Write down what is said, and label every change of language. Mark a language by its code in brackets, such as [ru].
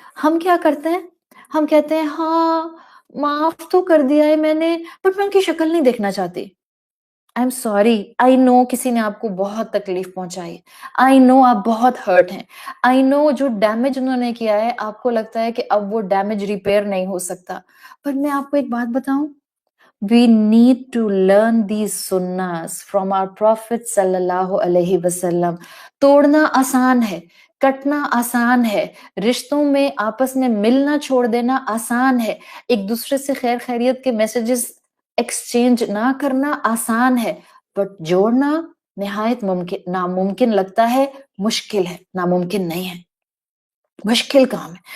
[ur] ہم کیا کرتے ہیں؟ ہم کہتے ہیں ہاں معاف تو کر دیا ہے میں نے، بٹ میں ان کی شکل نہیں دیکھنا چاہتی. [en] I am sorry, I know [ur] کسی نے آپ کو بہت تکلیف پہنچائی، [en] I know [ur] آپ بہت ہرٹ ہیں، آئی نو جو ڈیمیج انہوں نے کیا ہے آپ کو لگتا ہے کہ اب وہ ڈیمیج ریپیئر نہیں ہو سکتا. پر میں آپ کو ایک بات بتاؤں، [en] we need to learn these sunnahs from our Prophet sallallahu alaihi wasallam. [ur] توڑنا آسان ہے، کٹنا آسان ہے، رشتوں میں آپس میں ملنا چھوڑ دینا آسان ہے، ایک دوسرے سے خیر خیریت کے میسیجز ایکسچینج نہ کرنا آسان ہے، بٹ جوڑنا نہایت ناممکن لگتا ہے، مشکل ہے، ناممکن نہیں ہے، مشکل کام ہے.